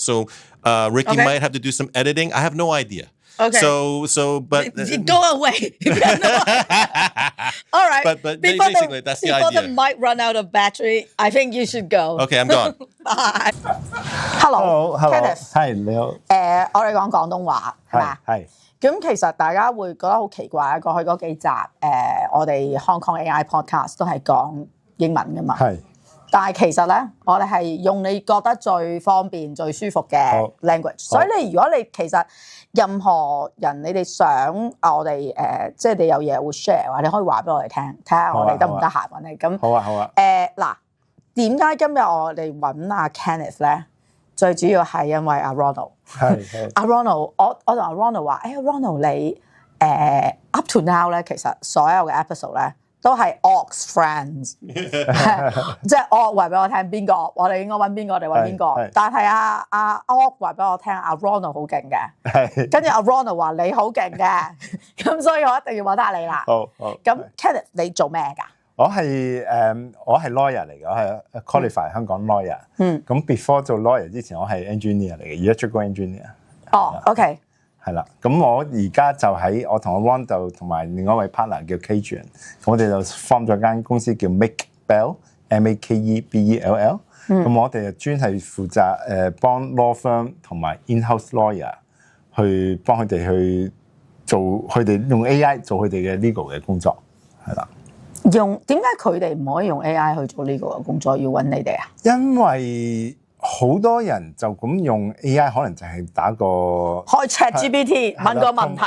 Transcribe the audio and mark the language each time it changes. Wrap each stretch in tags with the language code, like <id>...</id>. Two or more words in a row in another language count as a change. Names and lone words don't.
<en>So Ricky Okay. might have to do some editing. I have no idea. Okay. But Go away. All right. But Before basically, that's the before idea. the mic run out of battery, I think you should go. Okay, I'm gone. Bye. Hello, Kenneth。</en> <yue>係你好，我哋講廣東話係嘛？係咁其實大家會覺得好奇怪，過去嗰幾集我哋 Hong Kong AI Podcast 都係講英文噶嘛。係但係其實咧，我哋係用你覺得最方便、最舒服嘅好 language。所以如果你其實任何人你哋想我哋即係你有嘢會 share 話，你可以話俾我哋聽，睇下我哋得唔得閒揾你。咁好啊，嗱，點解今日我哋揾阿 Kenneth 咧？最主要係因為阿 Ronald。係阿 Ronald，我同阿 Ronald 話，Ronald 你</yue> <en>up to now</en> <yue>咧，其實所有嘅 episode 咧都係 Ox friends，即係 Ox 話俾我聽邊個，我哋應該揾邊個，我哋揾邊個係。但係阿 Ox 話俾我聽，阿 Ronald 好勁嘅，係跟住阿 Ronald 話你好勁嘅，咁所以我一定要揾下你啦。好。咁 Kenneth 你做咩㗎？我係lawyer 嚟嘅，我係 qualify 香港 lawyer。咁 before 做 lawyer 之前，我係 engineer 嚟嘅 ，</yue> <en>electrical engineer。</en> <yue>哦，OK。係啦，咁我而家就我同阿 Ron 就同埋另外一位 partner 叫 Kajian，我哋就 form 咗間公司叫 Makebell，MAKEBELL。咁我哋就專係負責幫</yue> <en>law firm</en> <yue>同埋</yue> <en>in-house lawyer</en> <yue>去幫佢哋去做佢哋用 AI 做佢哋嘅 legal 嘅工作，係啦。點解佢哋唔可以用 AI 去做呢個工作，要揾你哋啊？因為好多人就咁用 AI，可能就係打個開 ChatGPT 問個問題，</yue>